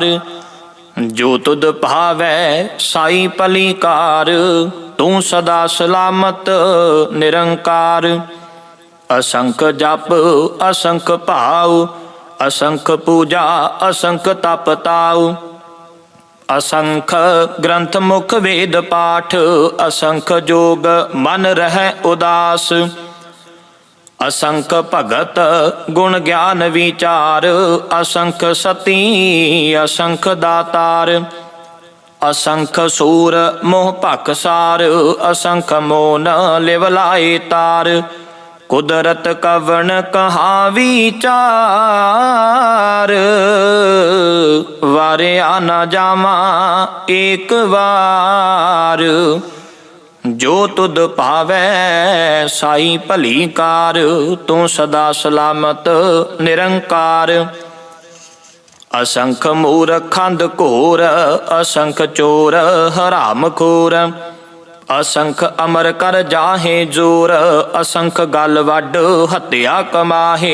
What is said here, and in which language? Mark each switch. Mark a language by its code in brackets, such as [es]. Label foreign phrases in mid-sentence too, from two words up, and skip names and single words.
[pa] ਜੋ ਤੁਧ ਭਾਵੈ ਸਾਈ ਪਲੀਕਾਰ, ਤੂੰ ਸਦਾ ਸਲਾਮਤ ਨਿਰੰਕਾਰ। ਅਸੰਖ ਜਪ ਅਸੰਖ ਭਾਉ, ਅਸੰਖ ਪੂਜਾ ਅਸੰਖ ਤਪ ਤਾਉ। ਅਸੰਖ ਗ੍ਰੰਥ ਮੁਖ ਵੇਦ ਪਾਠ, ਅਸੰਖ ਜੋਗ ਮਨ ਰਹੈ ਉਦਾਸ। ਅਸੰਖ ਭਗਤ ਗੁਣ ਗਿਆਨ ਵਿਚਾਰ, ਅਸੰਖ ਸਤੀ ਅਸੰਖ ਦਾਤਾਰ। ਅਸੰਖ ਸੂਰ ਮੋਹ ਭਖਸਾਰ, ਅਸੰਖ ਮੋਨ ਲਿਵ ਲਾਏ ਤਾਰ। ਕੁਦਰਤ ਕਵਨ ਕਹਾ ਵਿਚਾਰ, ਵਾਰਿਆ ਨ ਜਾਵਾ ਏਕ ਬਾਰ। ਜੋ ਤੁਦ ਪਾਵੈ ਸਾਈ ਭਲੀ ਕਾਰ, ਤੂ ਸਦਾ ਸਲਾਮਤ ਨਿਰੰਕਾਰ। ਅਸੰਖ ਮੂਰਖੰਦ ਘੋਰ, ਅਸੰਖ ਚੋਰ ਹਰਾਮ ਖੋਰ। ਅਸੰਖ ਅਮਰ ਕਰ ਜਾਹੇ ਜੋਰ, ਅਸੰਖ ਗਲ ਵਡ ਹਤਿਆ ਕਮਾਹੇ।